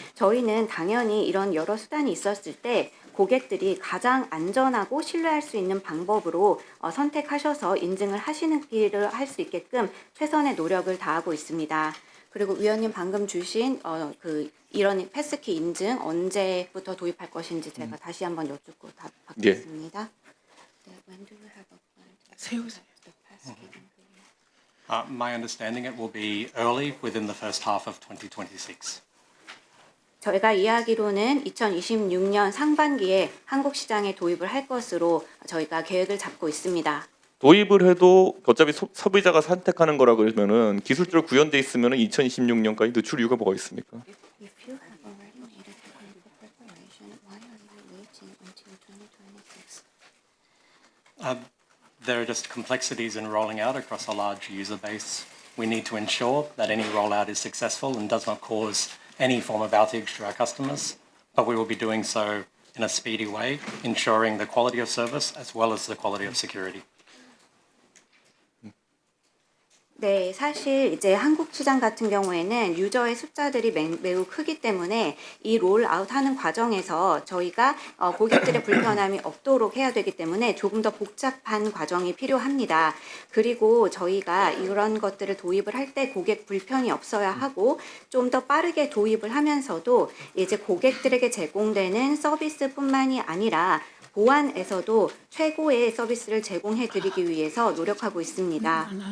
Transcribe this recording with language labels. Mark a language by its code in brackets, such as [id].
[ko] 저희는 당연히 이런 여러 수단이 있었을 때 고객들이 가장 안전하고 신뢰할 수 있는 방법으로 선택하셔서 인증을 하시는 길을 할 수 있게끔 최선의 노력을 다하고 있습니다. 그리고 위원님 방금 주신 이런 패스키 인증 언제부터 도입할 것인지 제가 다시 한번 여쭙고 답받겠습니다. [en] 네, when do you have a plan to [ko] 세우세요. [en] the passkey? My understanding it will be early within the first half of 2026. [ko] 저희가 이해하기로는 2026년 상반기에 한국 시장에 도입을 할 것으로 저희가 계획을 잡고 있습니다. 도입을 해도 어차피 소비자가 선택하는 거라 그러면은 기술적으로 구현돼 있으면은 2026년까지 늦출 이유가 뭐가 있습니까? [en] If you have already made a technical preparation, why are you waiting until 2026? There are just complexities in rolling out across a large user base. We need to ensure that any rollout is successful and does not cause any form of outage to our customers, but we will be doing so in a speedy way, ensuring the quality of service as well as the quality of security. [ko] 네, 사실 이제 한국 시장 같은 경우에는 유저의 숫자들이 매우 크기 때문에 이 롤아웃하는 과정에서 저희가 고객들의 불편함이 없도록 해야 되기 때문에 조금 더 복잡한 과정이 필요합니다. 그리고 저희가 이런 것들을 도입을 할 때 고객 불편이 없어야 하고 좀 더 빠르게 도입을 하면서도 이제 고객들에게 제공되는 서비스뿐만이 아니라 보안에서도 최고의 서비스를 제공해 드리기 위해서 노력하고 있습니다.